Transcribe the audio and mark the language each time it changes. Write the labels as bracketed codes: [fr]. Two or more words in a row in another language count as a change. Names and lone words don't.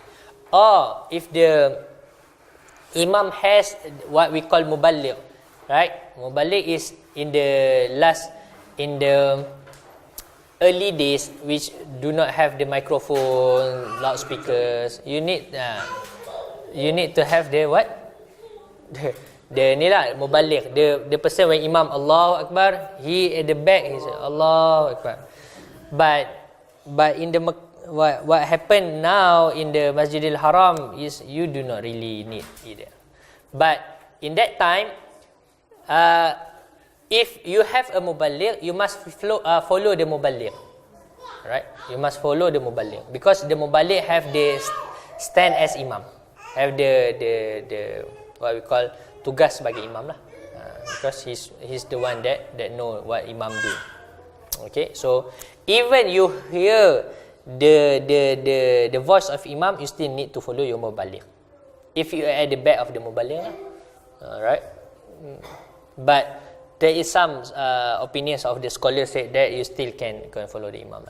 [en] Or if the imam has what we call muballigh, right? Muballigh is in the early days, which do not have the microphone, loudspeakers. You need to have the what? The [ms] ni lah, [en] muballigh. The person when imam [ar] الله أكبر, [en] he at the back, he say [ar] الله أكبر. [en] But in the what happened now in the Masjidil Haram is you do not really need it. But in that time, if you have a muballigh, you must follow the muballigh, right? You must follow the muballigh because the muballigh have the stand as imam, have the what we call [ms] tugas bagi imam lah, [en] because he's the one that know what imam do. Okay, so even you hear the voice of imam, you still need to follow your muballigh. If you are at the back of the muballigh lah, right? But there is some opinions of the scholars said that you still can follow the imam lah.